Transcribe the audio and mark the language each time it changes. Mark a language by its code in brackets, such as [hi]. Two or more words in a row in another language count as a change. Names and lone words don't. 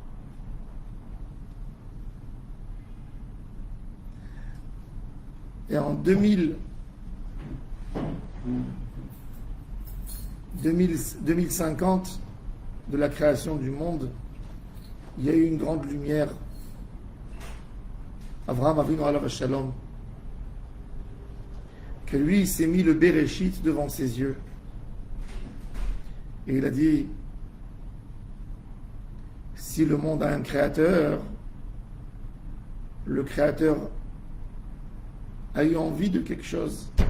[fr] Et en 2050, de la création du monde, il y a eu une grande lumière. [he] אברהם אבינו עליו השלום, [fr] que lui, il s'est mis le Bereshit devant ses yeux. Et il a dit, si le monde a un créateur, le créateur a eu envie de quelque chose.